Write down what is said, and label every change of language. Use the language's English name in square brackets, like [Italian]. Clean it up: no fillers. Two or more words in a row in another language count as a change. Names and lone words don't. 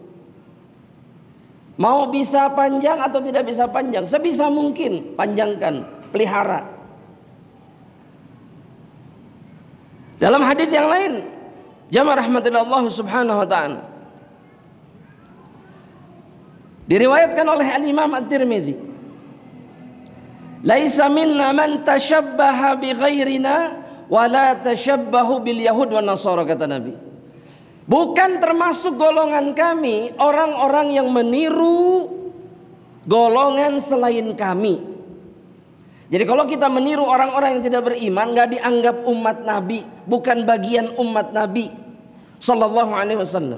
[Indonesian] Mau bisa panjang atau tidak bisa panjang, sebisa mungkin panjangkan, pelihara. Dalam hadis yang lain, jamaah rahmatillah [Arabic] الله سبحانه وتعالى, [Indonesian] diriwayatkan oleh Al-Imam At-Tirmidzi, [Arabic] ليس منا من تشبه بغيرنا ولا تشبهوا باليهود والنصارى, [Indonesian] kata Nabi. Bukan termasuk golongan kami orang-orang yang meniru golongan selain kami. Jadi kalau kita meniru orang-orang yang tidak beriman, nggak dianggap umat Nabi, bukan bagian umat Nabi [Arabic] صلى الله عليه وسلم.